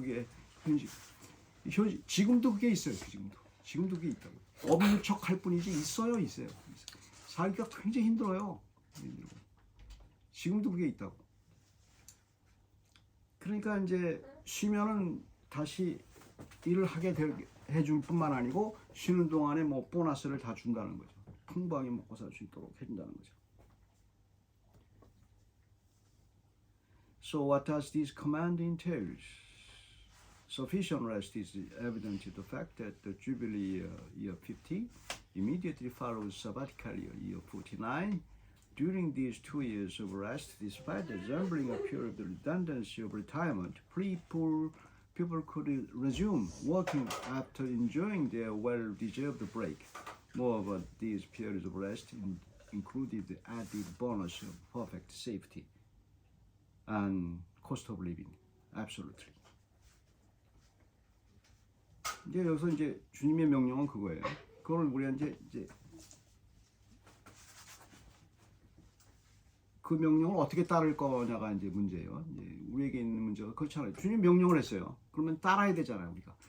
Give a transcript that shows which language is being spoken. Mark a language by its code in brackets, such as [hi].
[ko] 그게 현실. 지금도 그게 있어요. 지금도 그게 있다고. 없는 척 할 뿐이지 있어요. 살기가 굉장히 힘들어요. 지금도 그게 있다고. 그러니까 이제 쉬면은 다시 일을 하게 해줄 뿐만 아니고 쉬는 동안에 뭐 보너스를 다 준다는 거죠. 풍부하게 먹고 살 수 있도록 해준다는 거죠. [en] So what does this command entail? Sufficient rest is evident to the fact that the Jubilee year 50 immediately follows sabbatical year 49. During these 2 years of rest, despite resembling a period of redundancy of retirement, people could resume working after enjoying their well-deserved break. Moreover, these periods of rest included the added bonus of perfect safety and cost of living. Absolutely. [ko] 이제 여기서 이제 주님의 명령은 그거예요. 그걸 우리가 이제 그 명령을 어떻게 따를 거냐가 이제 문제예요. 이제 우리에게 있는 문제가 그렇잖아요. 주님 명령을 했어요. 그러면 따라야 되잖아요, 우리가.